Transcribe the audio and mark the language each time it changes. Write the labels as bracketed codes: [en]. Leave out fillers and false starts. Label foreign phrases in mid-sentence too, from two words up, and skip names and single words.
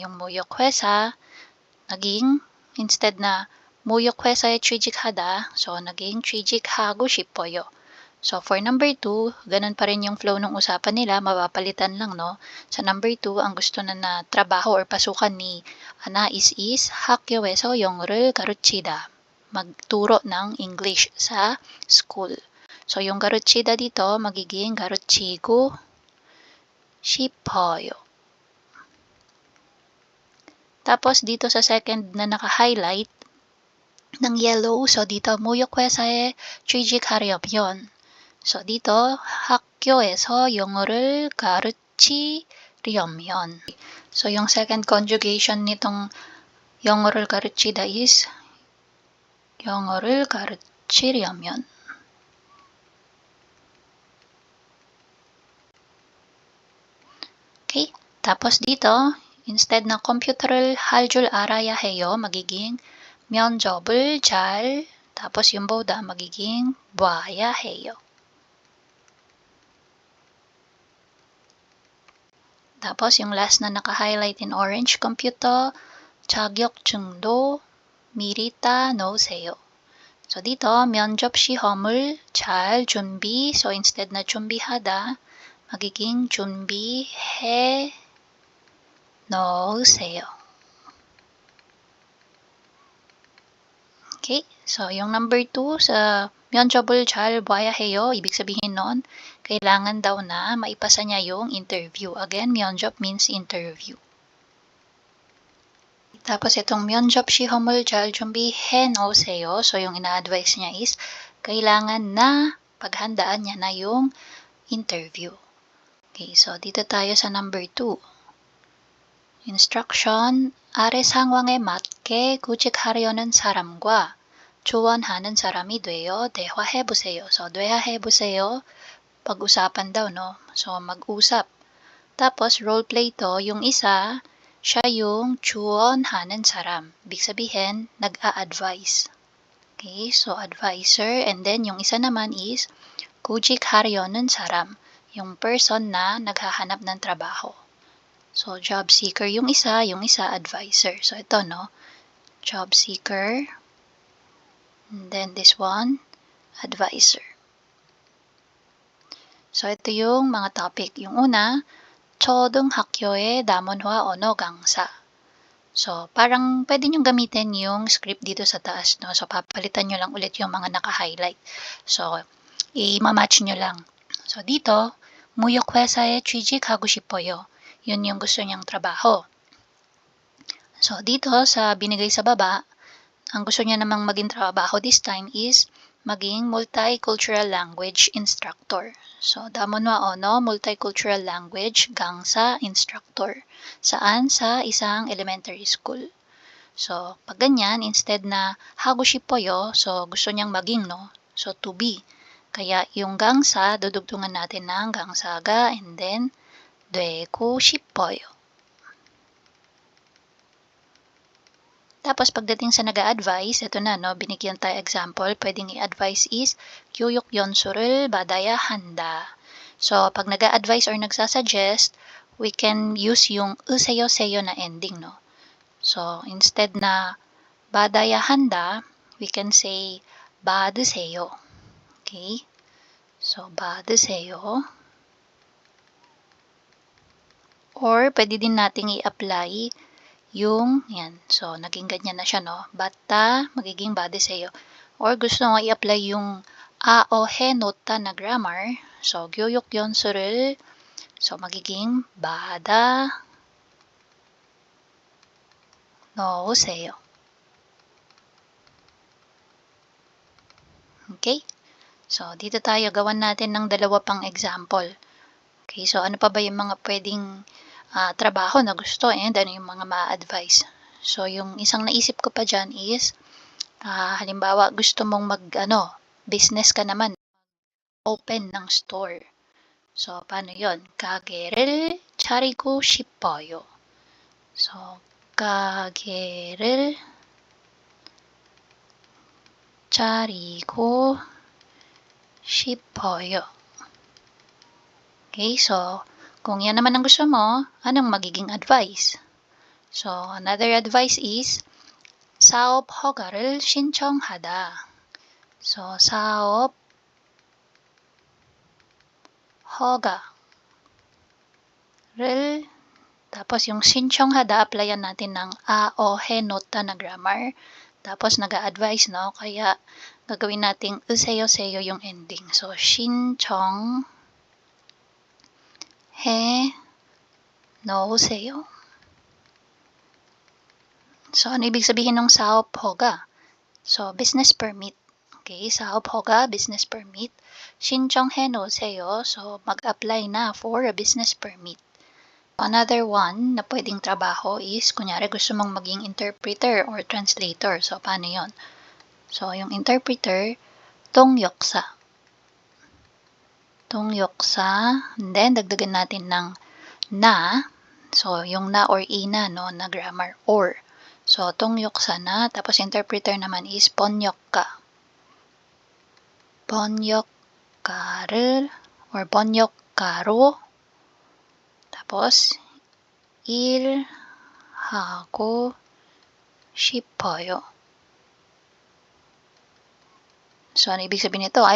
[tl] Yung [ko] 무역회사, [tl] naging, instead na [ko] 무역회사에 취직하다, [tl] so naging [ko] 취직하고 싶어요. [en] So for number 2, [tl] ganun pa rin yung flow ng usapan nila, mapapalitan lang, no? Sa number 2, ang gusto na trabaho or pasukan ni Anais is [ko] 학교에서 영어를 가르치다. [tl] Magturo ng English sa school. So yung 가르치다 dito, magiging [ko] 가르치고 싶어요. [tl] Tapos dito sa second na naka-highlight, ng yellow. So, dito, [ko] 무역회사에 취직하려면. [tl] So, dito, [ko] 학교에서 영어를 가르치려면. [tl] So, yung [en] second conjugation [tl] nitong [ko] 영어를 가르치다 [tl] is [ko] 영어를 가르치려면. [tl] Okay? Tapos dito, instead na [ko] computer을 할 줄 알아야 해요, [tl] magiging [ko] 면접을 잘, [tl] tapos yung boda magiging [ko] 봐야 해요. [tl] Tapos yung last na naka-highlight [en] in orange, [tl] computer, [ko] 자격증도 미리 따놓으세요. [tl] So dito, [ko] 면접 시험을 잘 준비. [tl] So instead na 준비하다, magiging [ko] 준비해 놓으세요. [tl] Okay, so yung number 2 sa [ko] 면접을 잘 봐야 해요, [tl] ibig sabihin nun, kailangan daw na maipasa niya yung interview. [en] Again, 면접 means interview. [tl] Tapos itong [ko] 면접 시험을 잘 준비해 놓으세요. [tl] So yung ina-advise niya is kailangan na paghandaan niya na yung interview. Okay, so dito tayo sa number 2. Instruction, [ko] 아래 상황에 맞게 구직하려는 사람과 조언하는 사람이 되어 대화해보세요. So, 대화해보세요. [tl] Pag-usapan daw, no? So, mag-usap. Tapos, roleplay to, yung isa, siya yung [ko] 조언하는 사람. [tl] Ibig sabihin, nag-a-advise. Okay, so advisor. And then, yung isa naman is [ko] 구직하려는 사람. [tl] Yung person na naghahanap ng trabaho. So, [en] job seeker [tl] yung isa advisor. So, ito, [en] no? Job seeker. And then this one, advisor. [tl] So, ito yung mga topic. Yung una, [ko] 초등학교의 남원화 언어 강사. [tl] So, parang pwede nyo gamitin yung script dito sa taas, no? So, papalitan nyo lang ulit yung mga naka-highlight. So, i-match nyo lang. So, dito, [ko] 무역회사에 취직하고 싶어요. [tl] Yun yung gusto niyang trabaho. So, dito sa binigay sa baba, ang gusto niya namang maging trabaho this time is maging [en] multicultural language instructor. [tl] So, [ko] 다문화 언어, [en] multicultural language, [ko] 강사, instructor. [tl] Saan? Sa isang [en] elementary school. [tl] So, pag ganyan, instead na [ko] 하고 싶어요, [tl] so gusto niyang maging, no? So, [en] to be. [tl] Kaya yung 강사, dudugtungan natin ng 강사가 [en] and then [ko] 되고 싶어요. [tl] Tapos, pagdating sa nag-a-advise, ito na, no, binigyan tayo example, pwedeng i-advise is, [ko] 교육 연수를 받아야 한다. [tl] So, pag nag-a-advise or nagsasuggest, [en] we can use [tl] yung 으세요-세요 na ending, no. So, instead na [ko] 받아야 한다, [en] we can say 받으세요. Okay? So, 받으세요. [tl] Or, pwede din nating i-apply yung, yan. So, naging ganyan na siya, no? Bata, magiging 받으세요. Or, gusto mo i-apply yung o he nota na grammar. So, [ko] 교육 연수를, [tl] so, magiging [ko] 받아 놓으세요. [tl] Okay? So, dito tayo gawan natin ng dalawa pang example. Okay, so ano pa ba yung mga pwedeng trabaho na gusto and ano yung mga ma-advise. So, yung isang naisip ko pa dyan is, halimbawa, gusto mong business ka naman, open ng store. So, paano yon? [ko] 가게를 차리고 싶어요. So, 가게를 차리고 싶어요. [tl] Okay, so, kung yan naman ang gusto mo, anong magiging advice? [en] So, another advice is, [ko] 사업 허가를 신청하다. So, 사업 허가를, [tl] tapos yung 신청하다, applyan natin ng o he nota na grammar. Tapos, nag-a-advise, no? Kaya, gagawin nating 으세요-세요 yung ending. So, [ko] 신청 해 놓으세요. [tl] So, ano ibig sabihin ng [ko] 사업 허가? [en] So, business permit. Okay, 사업허가, business permit. [ko] 신청해 놓으세요. [tl] So, mag-apply na for a [en] business permit. [tl] Another one na pwedeng trabaho is, kunyari gusto mong maging interpreter or translator. So, paano yon? So, yung interpreter, [ko] 통역사. 통역사. [en] And then, [tl] dagdagan natin ng na. So, yung na or ina, no, na grammar, or. So, 통역사 na. Tapos, interpreter naman is 번역가. [ko] 번역가를 or 번역가로 tapos 일하고 싶어요. [tl] So, ano ibig sabihin nito?